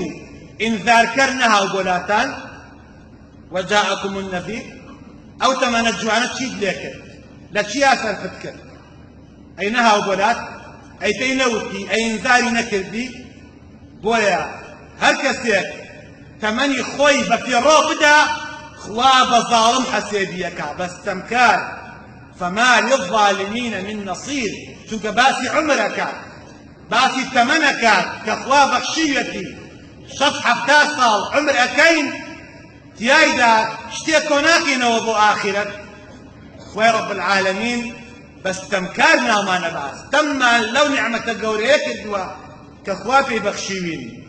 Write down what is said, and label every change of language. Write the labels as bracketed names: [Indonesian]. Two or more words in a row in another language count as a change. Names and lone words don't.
[Central Kurdish] ئینذارکەر نەهاو بۆلاتان [Arabic] وەجاءەکم النەذیر [Central Kurdish] ئەو تەمەنە جوانە چیت لێ کرد لە چیا سەرفت کرد ئەی نەهاو بۆلات ئەی پێی نەوتی ئەی ئینذاری نەکردی بۆیە هەر کەسێک تەمەنی خۆی بە پێڕۆ بدا خوا بە زاڵم حەسێبیەکە بەستەمکار فما [Arabic] للظالمين من نصير [Central Kurdish] چونکە باسی عمرەکە باسی تەمەنەکە کە خوا بەخشیوەتی 6-7 ساڵ عمر ئەکەین تیایدا شتێک کۆ ناکەینەوە بۆ ئاخرەت خوای [Arabic] رب العالمین [Central Kurdish] بەستەمکار ناومانە باس تەممان لەو نیعمەتە گەورەیە کردووە کە خوا پێی بەخشیوین